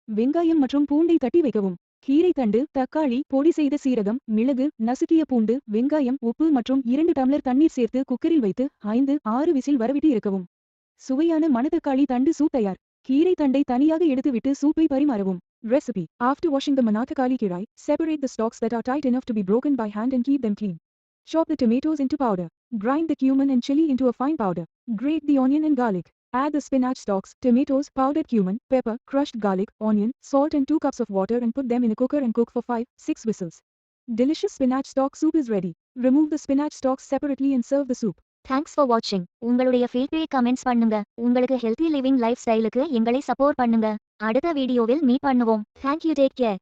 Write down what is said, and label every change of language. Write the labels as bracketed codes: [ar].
[ta] வெங்காயம் மற்றும் பூண்டை தட்டி வைக்கவும். கீரை தண்டு, தக்காளி, பொடி செய்த சீரகம், மிளகு, நசுக்கிய பூண்டு, வெங்காயம், உப்பு மற்றும் 2 டம்ளர் தண்ணீர் சேர்த்து குக்கரில் வைத்து 5-6 விசில் வரவிட்டு இருக்கவும். சுவையான மணத்தக்காளி தண்டு சூப் தயார். கீரை தண்டை தனியாக எடுத்துவிட்டு சூப்பை பரிமாறவும். [en] Recipe: After washing the manathakali kirai, separate the stalks that are tight enough to be broken by hand and keep them clean. Chop the tomatoes into powder. Grind the cumin and chili into a fine powder. Grate the onion and garlic. Add the spinach stalks, tomatoes, powdered cumin, pepper, crushed garlic, onion, salt and 2 cups of water and put them in a cooker and cook for 5-6 whistles. Delicious spinach stalk soup is ready. Remove the spinach stalks separately and serve the soup. Thanks for வாட்சிங். [ta] உங்களுடைய feedback comments பண்ணுங்க. உங்களுக்கு healthy living life ஸ்டைலுக்கு எங்களை support பண்ணுங்க. அடுத்த வீடியோவில் meet பண்ணுவோம். Thank you, take care.